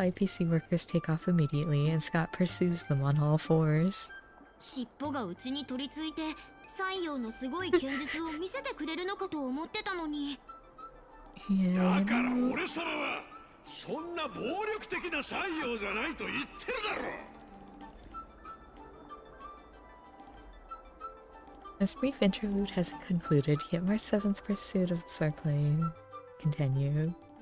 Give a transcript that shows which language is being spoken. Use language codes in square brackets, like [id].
[en] Several IPC workers take off immediately, and Scott pursues them on all fours. [ja] 尻尾がうちに取り付いて、西洋のすごい剣術を見せてくれるのかと思ってたのに。 [en] Yeah, [ja] だから俺様はそんな暴力的な採用じゃないと言ってるだろ。 [en] This brief interlude has concluded, yet March 7th pursuit of the swordplay continued.